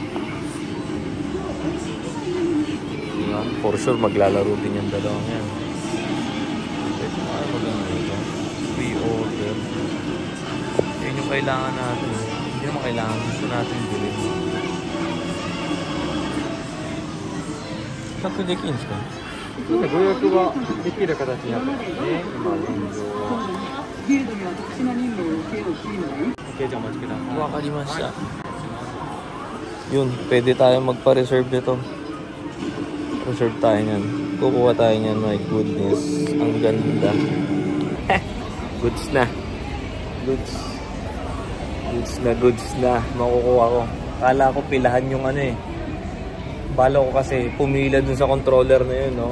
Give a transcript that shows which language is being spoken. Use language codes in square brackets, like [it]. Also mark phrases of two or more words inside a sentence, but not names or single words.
[tl] For sure, maglalaro din yung dalawang yan. Pwede na kayo maganda ito. Pre-order. Yun yung kailangan natin. Hindi naman kailangan. Gusto natin bilhin. Saan pwede kins ka? [ja] ご予約ができる形になってますね。今現状は。フィールドには特殊な任務を受けようというのがいい。Okay, じゃあお待ちください。わかりました。 [tl] Yun, pwede tayo magpa-reserve nito. Reserve tayo niyan. Kukuha tayo niyan. [en] My goodness. [tl] Ang ganda. Goods na. Goods. Goods na. Makukuha ko. Kala ko pilahan yung ano eh. Bala ko kasi pumila dun sa controller na yun, no?